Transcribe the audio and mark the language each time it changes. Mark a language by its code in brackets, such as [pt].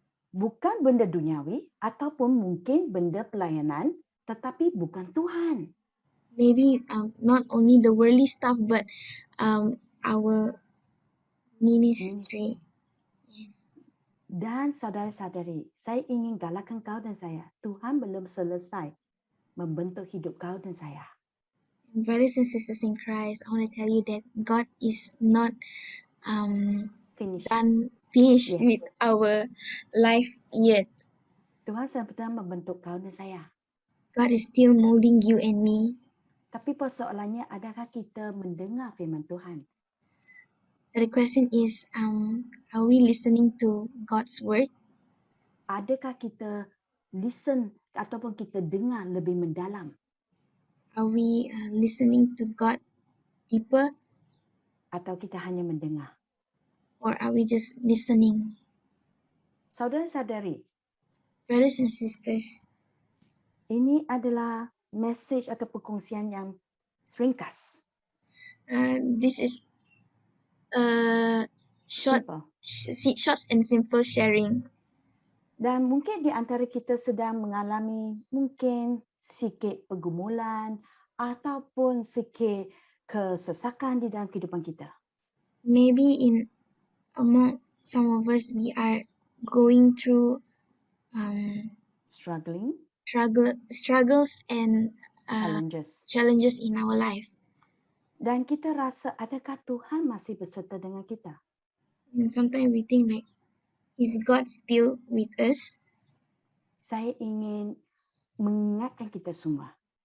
[ms] Bukan benda duniawi ataupun mungkin benda pelayanan, tetapi bukan Tuhan. [en] Maybe not only the worldly stuff, but our ministry. Yes. [ms] Dan saudara-saudari, saya ingin galakkan kau dan saya. Tuhan belum selesai membentuk hidup kau dan saya. [en] Brothers and sisters in Christ, I want to tell you that God is not Finish. finished with our life yet. [ms] Tuhan sedang membentuk kau dan saya. [en] God is still molding you and me. [ms] Tapi persoalannya, adakah kita mendengar firman Tuhan? [en] The question is, are we listening to God's word? [ms] Adakah kita listen ataupun kita dengar lebih mendalam? [en] Are we listening to God deeper, [ms] Atau kita hanya mendengar? [en] or are we just listening? [ms] Saudara-saudari, [en] Brothers and sisters, [ms] ini adalah message atau perkongsian yang ringkas. [en] this is short and simple sharing. [ms] Dan mungkin di antara kita sedang mengalami mungkin sikit pergumulan ataupun sikit kesesakan di dalam kehidupan kita. [en] Maybe among some of us, we are going through struggles and challenges in our life. [ms] Dan kita rasa, adakah Tuhan masih beserta dengan kita? [en] And sometimes we think like, is God still with us? [ms] Saya ingin mengingatkan kita semua.